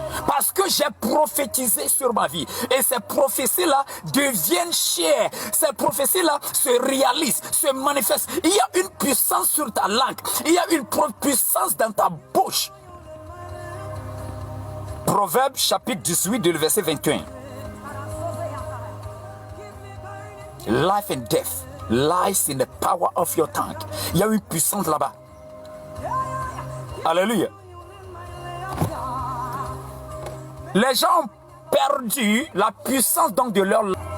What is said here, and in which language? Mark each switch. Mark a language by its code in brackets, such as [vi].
[fr] Parce que j'ai prophétisé sur ma vie. Et ces prophéties-là deviennent chères. Ces prophéties-là se réalisent, se manifestent. Il y a une puissance sur ta langue. Il y a une puissance dans ta bouche. Proverbe chapitre 18, le verset 21. [en] Life and death lies in the power of your tongue. [fr] Il y a une puissance là-bas. Alléluia. Les gens ont perdu la puissance donc de leur langue.